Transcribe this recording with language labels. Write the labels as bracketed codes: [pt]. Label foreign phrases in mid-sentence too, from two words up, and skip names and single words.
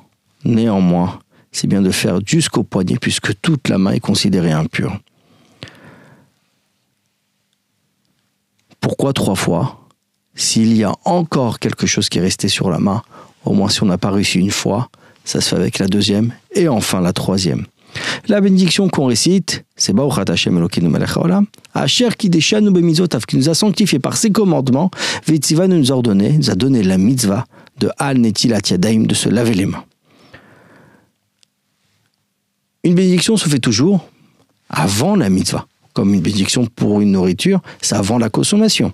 [fr] Néanmoins, c'est bien de faire jusqu'au poignet, puisque toute la main est considérée impure. Pourquoi 3 fois ? S'il y a encore quelque chose qui est resté sur la main, au moins si on n'a pas réussi une fois, ça se fait avec la deuxième et enfin la troisième. La bénédiction qu'on récite, c'est [he] ברוך אתה השם אלוקינו מלך העולם, אשר קידשנו במצוות, [fr] qui nous a sanctifiés par ses commandements, V'Tziva nous a donné la mitzvah de [he] על נטילת ידיים, [fr] de se laver les mains. Une bénédiction se fait toujours avant la mitzvah. Comme une bénédiction pour une nourriture, c'est avant la consommation.